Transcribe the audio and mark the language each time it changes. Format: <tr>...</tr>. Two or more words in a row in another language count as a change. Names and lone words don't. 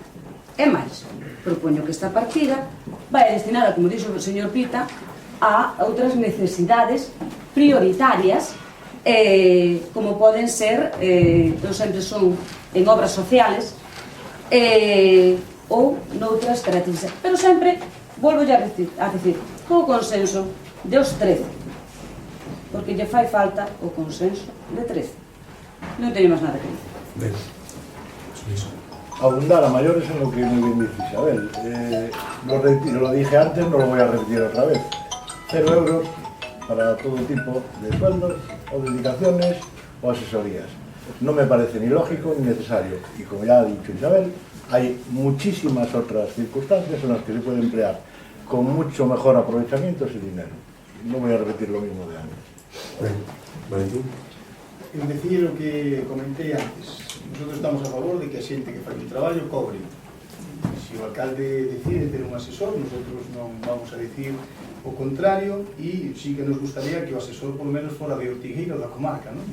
<gl>E máis, propoño que esta partida vai destinada, como dixo o señor Pita, a outras necesidades prioritarias, como poden ser, eu sempre son en obras sociales, ou noutras características. Pero sempre, volvo a decir, co consenso de os 13, porque lle fai falta o consenso de 13. Non teño máis nada que dizer. Ben,</gl> <es>Abundar a mayores en lo que muy bien dice Isabel. Lo dije antes, no lo voy a repetir otra vez. 0 euros para todo tipo de sueldos o dedicaciones o asesorías. No me parece ni lógico ni necesario. Y como ya ha dicho Isabel, hay muchísimas otras circunstancias en las que se puede emplear con mucho mejor aprovechamiento ese dinero. No voy a repetir lo mismo de antes.</es> <gl>ben, Valentín. En decir o que comentei antes, nosotros estamos a favor de que a xente que fai un traballo cobre. Se o alcalde decide ter un asesor, nosotros non vamos a decir o contrario, e sí que nos gustaría que o asesor</gl> <es>por lo menos</es> <gl>fora de Ortigueira ou da comarca, ¿no?</gl>